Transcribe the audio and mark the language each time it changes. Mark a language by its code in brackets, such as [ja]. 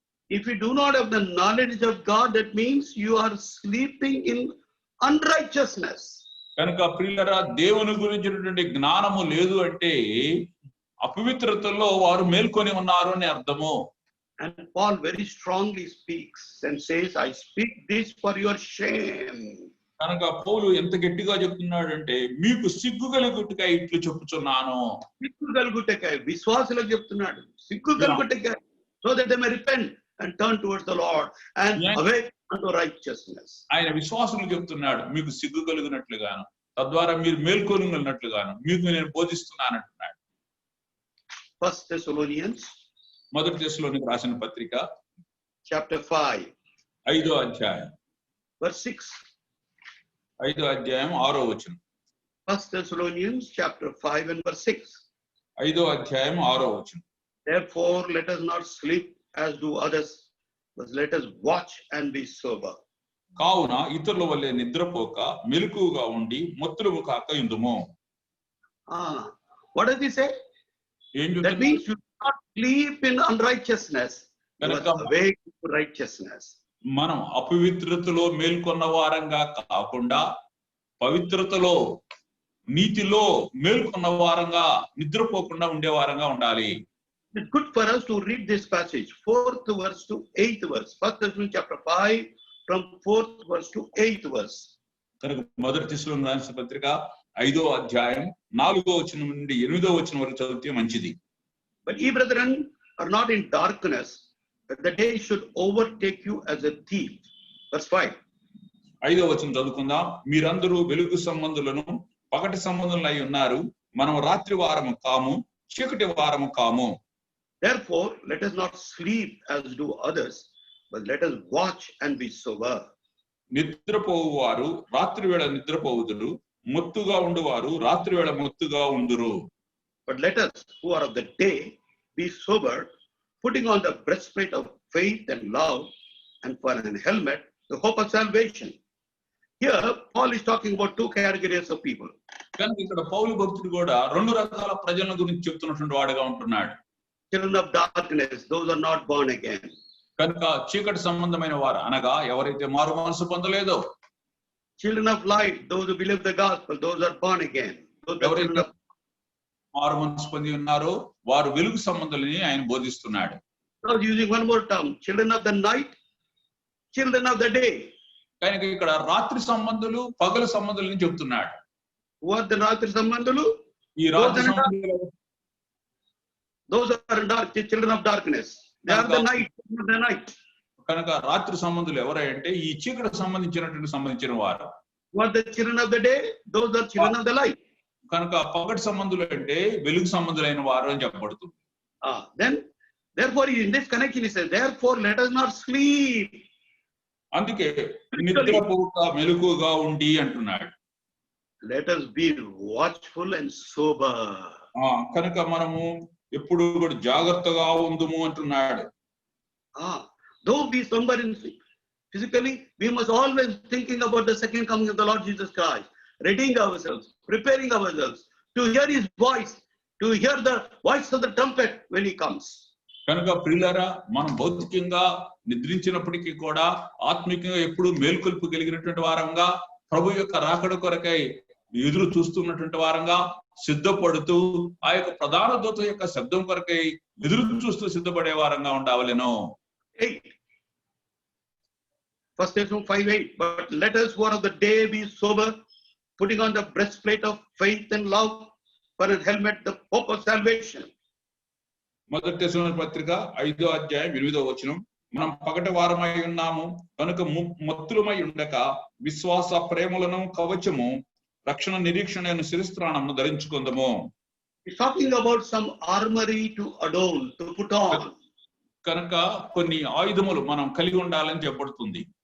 [en] If you do not have the knowledge of God, that means you are sleeping in unrighteousness. [te] కనుక ప్రియులారా, దేవుని గురించినటువంటి జ్ఞానము లేదు అంటే అపవిత్రతలో వారు మేల్కొని ఉన్నారు అని అర్థము. [en] And Paul very strongly speaks and says, I speak this for your shame. [te] కనుక పౌలు ఎంత గట్టిగా చెప్తున్నాడంటే మీకు సిగ్గు కలుగుటకై ఇట్లు చెప్పుచున్నాను. సిగ్గు కలుగుటకై విశ్వాసులకు చెప్తున్నాడు, సిగ్గు కలుగుటకై, [en] so that they may repent and turn towards the Lord and awake unto righteousness. [te] ఆయన విశ్వాసులకు చెప్తున్నాడు, మీకు సిగ్గు కలిగినట్లుగాను, తద్వారా మీరు మేల్కొనగలిగినట్లుగాను మీకు నేను బోధిస్తున్నాను అంటున్నాడు. [en] First Thessalonians, [te] మొదటి దశలోనికి రాసిన పత్రిక [en] chapter 5, [te] 5వ అధ్యాయం [en] verse 6. [te] 5వ అధ్యాయం 6వ వచనం. [en] First Thessalonians chapter 5 and verse 6. [te] 5వ అధ్యాయం 6వ వచనం. [en] Therefore let us not sleep as do others, but let us watch and be sober. [te] కావున ఇతరుల వల్లే నిద్రపోక మెలకువగా ఉండి మత్తులము కాక ఇందుము. [en] What does he say? That means you do not sleep in unrighteousness, but awake to righteousness. [te] మనం అపవిత్రతలో మేల్కొన్న వారంగా కాకుండా పవిత్రతలో నీతిలో మేల్కొన్న వారంగా నిద్రపోకుండా ఉండే వారంగా ఉండాలి. [en] It's good for us to read this passage, 4th verse to 8th verse. First Thessalonians chapter 5 from 4th verse to 8th verse. [te] కనుక మొదటి తెస్సలోనికీయులకు రాసిన పత్రిక 5వ అధ్యాయం 4వ వచనం నుండి 8వ వచనం వరకు చదివితే మంచిది. [en] But ye brethren are not in darkness, that the day should overtake you as a thief. Verse 5. [te] 5వ వచనం చదువుకుందాం. మీరందరూ వెలుగు సంబంధులను పగటి సంబంధులై ఉన్నారు, మనం రాత్రి వారము కాము, చీకటి వారము కాము. [en] Therefore let us not sleep as do others, but let us watch and be sober. [te] నిద్రపోవువారు రాత్రి వేళ నిద్రపోవుదురు, మొత్తుగా ఉండువారు రాత్రి వేళ మొత్తుగా ఉందురు. [en] But let us who are of the day be sober, putting on the breastplate of faith and love, and for an helmet the hope of salvation. Here Paul is talking about two categories of people. [te] కనుక ఇక్కడ పౌలు భక్తుడు కూడా రెండు రకాల ప్రజల గురించి చెప్తున్నటువంటి వాడుగా ఉంటున్నాడు. [en] Children of darkness, those are not born again. [te] కనుక చీకటి సంబంధమైన వారు అనగా ఎవరైతే మారు మనసు పొందలేదో. [en] Children of light, those who believe the gospel, those are born again. [te] ఎవరైతే మారు మనసు పొంది ఉన్నారో వారు వెలుగు సంబంధులని ఆయన బోధిస్తున్నాడు. [en] Using one more term, children of the night, children of the day. [te] కనుక ఇక్కడ రాత్రి సంబంధులు పగలు సంబంధులని చెప్తున్నాడు. [en] Who are the [te] రాత్రి సంబంధులు? ఈ రాత్రి సంబంధులు [en] those are dark, children of darkness. They are the night. [te] కనుక రాత్రి సంబంధులు ఎవరంటే ఈ చీకటి సంబంధించిన వారు. [en] Who are the children of the day? Those are children of the light. [te] కనుక పగటి సంబంధులు అంటే వెలుగు సంబంధులైన వారు అని చెప్పబడుతుంది. [en] Then therefore in this connection he says, therefore let us not sleep. [te] అందుకే నిద్రపోక మెలకువగా ఉండి అంటున్నాడు. [en] Let us be watchful and sober. [te] కనుక మనము ఎప్పుడు కూడా జాగ్రత్తగా ఉందుము అంటున్నాడు. [en] Though we slumber in physically, we must always thinking about the second coming of the Lord Jesus Christ. readying ourselves, preparing ourselves to hear his voice, to hear the voice of the trumpet when he comes. [te] కనుక ప్రియులారా, మనం భౌతికంగా నిద్రించినప్పటికీ కూడా ఆత్మికంగా ఎప్పుడు మేల్కొల్పు కలిగినటువంటి వారంగా ప్రభు యొక్క రాకడ కొరకై ఎదురు చూస్తున్నటువంటి వారంగా సిద్ధపడుతూ ఆ యొక్క ప్రధాన దూత యొక్క శబ్దం కొరకై ఎదురు చూస్తూ సిద్ధపడే వారంగా ఉండవలెను. [en] 8. 1 Thessalonians 5:8. But let us who are of the day be sober, putting on the breastplate of faith and love, for a helmet the hope of salvation. [te] మొదటి తెస్సలోనికీ పత్రిక 5వ అధ్యాయం 8వ వచనం. మనం పగటి వారమై ఉన్నాము కనుక మత్తులమై ఉండక విశ్వాస ప్రేమలను కవచము రక్షణ నిరీక్షణ శిరస్త్రాణమును ధరించుకుందాము. [en] He's talking about some armory to adorn, to put on. [te] కనుక కొన్ని ఆయుధములు మనం కలిగి ఉండాలని చెప్పబడుతుంది.